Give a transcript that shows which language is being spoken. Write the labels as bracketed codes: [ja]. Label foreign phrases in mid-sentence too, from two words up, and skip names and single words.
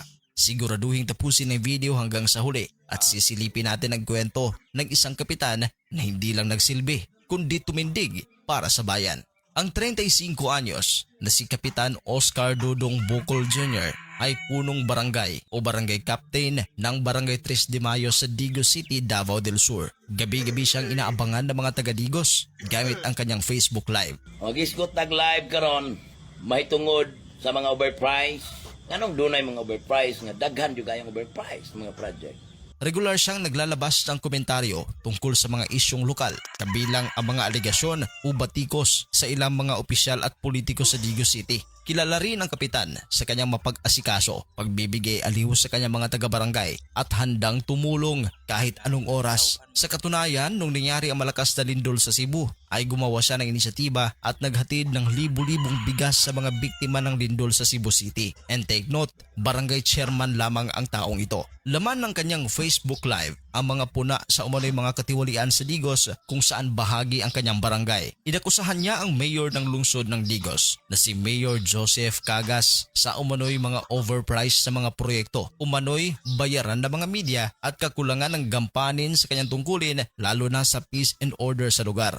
[tl] Siguraduhin tapusin ang video hanggang sa huli at sisilipin natin ang kwento ng isang kapitan na hindi lang nagsilbi kundi tumindig para sa bayan. Ang 35 anyos na si Kapitan Oscar Dudong Bukol Jr. ay punong barangay o [en] barangay captain [tl] ng Barangay 3 de Mayo sa Digos City, Davao del Sur. Gabi-gabi siyang inaabangan ng mga taga-Digos gamit ang kanyang Facebook Live. [ceb] O giskot nag-live karon, may tungod sa mga overpriced. Anong dunay mga overpriced nga daghan jud kayong overpriced mga project. [tl] Regular siyang naglalabas ng komentaryo tungkol sa mga isyong lokal, kabilang ang mga aligasyon o batikos sa ilang mga opisyal at politiko sa Digos City. Kilala rin ang kapitan sa kanyang mapag-asikaso, pagbibigay aliw sa kanyang mga taga-barangay at handang tumulong kahit anong oras. Sa katunayan, nung nangyari ang malakas na lindol sa Cebu, ay gumawa siya ng inisyatiba at naghatid ng libu-libong bigas sa mga biktima ng lindol sa Cebu City. [en] And take note, barangay chairman [tl] lamang ang taong ito. Laman ng kanyang Facebook Live ang mga puna sa umano'y mga katiwalian sa Digos kung saan bahagi ang kanyang barangay. Inakusahan niya ang mayor ng lungsod ng Digos na si Mayor Joseph Cagas sa umano'y mga overpriced sa mga proyekto, umano'y bayaran ng mga media at kakulangan ng gampanin sa kanyang tungkulin lalo na sa [en] peace and order [tl] sa lugar.